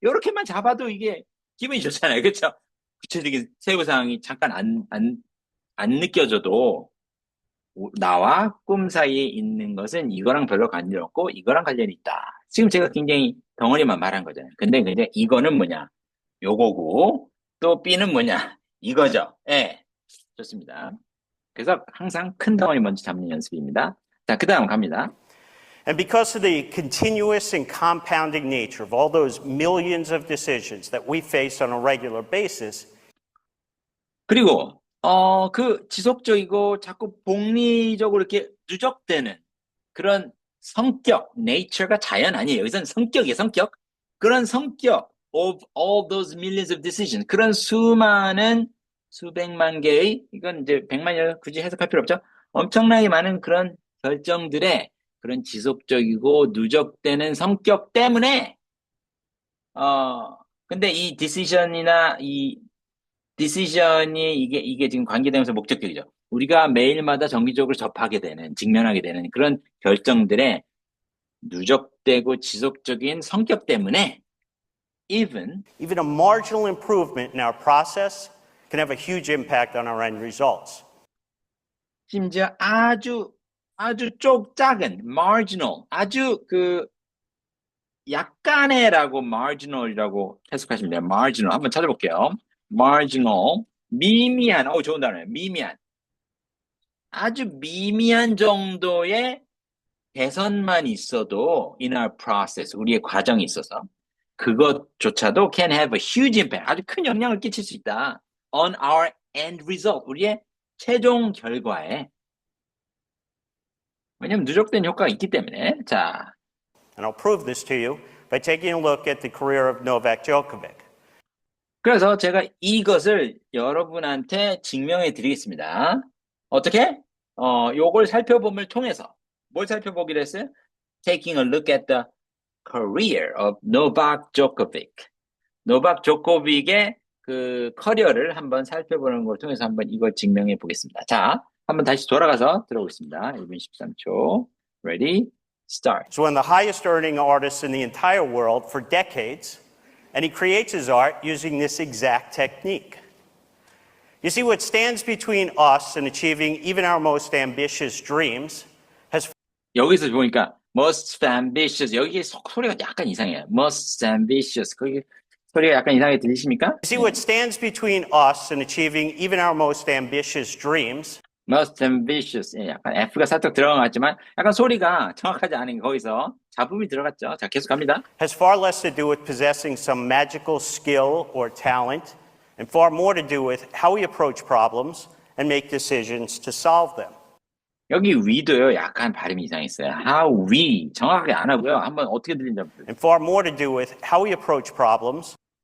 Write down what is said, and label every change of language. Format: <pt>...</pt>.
<ko>이렇게만 잡아도 이게 기분이 좋잖아요. 그렇죠? 구체적인 세부 사항이 잠깐 안 느껴져도 나와 꿈 사이에 있는 것은 이거랑 별로 관련 없고 이거랑 관련이 있다. 지금 제가 굉장히 덩어리만 말한 거잖아요. 근데 이거는 뭐냐? 요거고 또 B는 뭐냐? 이거죠. 예. 좋습니다. 그래서 항상 큰 덩어리 먼저 잡는 연습입니다. 자, 그 다음 갑니다.</ko> <en>And because of the continuous and compounding nature of all those millions of decisions that we face on a regular basis,</en> <ko>그리고 그 지속적이고 자꾸 복리적으로 이렇게 누적되는 그런 성격, nature가 자연 아니에요. 여기서는 성격이에요, 성격. 그런 성격</ko> <en>of all those millions of decisions.</en> <ko>그런 수많은 수백만 개의, 이건 이제 100만이 굳이 해석할 필요 없죠. 엄청나게 많은 그런 결정들의 그런 지속적이고 누적되는 성격 때문에, 근데 이 decision이나 이 decision이 이게 지금 관계대명사 목적격이죠. 우리가 매일마다 정기적으로 접하게 되는, 직면하게 되는 그런 결정들의 누적되고 지속적인 성격 때문에</ko> <en>even even a marginal improvement in our process can have a huge impact on our end results.</en> <ko>심지어 아주 작은 marginal, 아주 그 약간의라고 marginal이라고 해석하시면 돼요. marginal 한번 찾아볼게요. marginal 미미한, 좋은 단어예요. 미미한, 아주 미미한 정도의 개선만 있어도</ko> <en>in our process,</en> <ko>우리의 과정이 있어서 그것조차도</ko> <en>can have a huge impact,</en> <ko>아주 큰 영향을 끼칠 수 있다.</ko> <en>on our end result, 우리의 최종 결과에.</en> <ko>왜냐면 누적된 효과가 있기 때문에. 자,</ko> <en>And I'll prove this to you by taking a look at the career of Novak Djokovic.</en> <ko>그래서 제가 이것을 여러분한테 증명해 드리겠습니다. 어떻게? 요걸 살펴봄을 통해서 뭘 살펴보기로 했어요?</ko> <en>Taking a look at the career of Novak Djokovic.</en> <ko>노박 조코빅의 그 커리어를 한번 살펴보는 걸 통해서 한번 이걸 증명해 보겠습니다. 자, 한번 다시 돌아가서 들어보겠습니다. 1분 13초.</ko> <en>Ready? Start. He's one of the highest earning artists in the entire world for decades, and he creates his art using this exact technique. You see, what stands between us and achieving even our most ambitious dreams has</en> <ko>여기서 보니까</ko> <en>most ambitious,</en> <ko>여기 소리가 약간 이상해요.</ko> <en>most ambitious,</en> <ko>거기 소리가 약간 이상하게 들리십니까?</ko> <en>You see, what stands between us and achieving even our most ambitious dreams most ambitious,</en> <ko>약간 F가 살짝 들어간 것 같지만 약간 소리가 정확하지 않은 거기서 잡음이 들어갔죠. 자, 계속 갑니다.</ko> <en>has far less to do with possessing some magical skill or talent, and far more to do with how we approach problems and make decisions to solve them.</en> <ko>여기 we도요, 약간 발음이 이상했어요.</ko> <en>how we,</en> <ko>정확하게 안 하고요. 한번 어떻게 들리는지 한번 들려요.</ko> <en>And far more to do with how we approach problems,</en>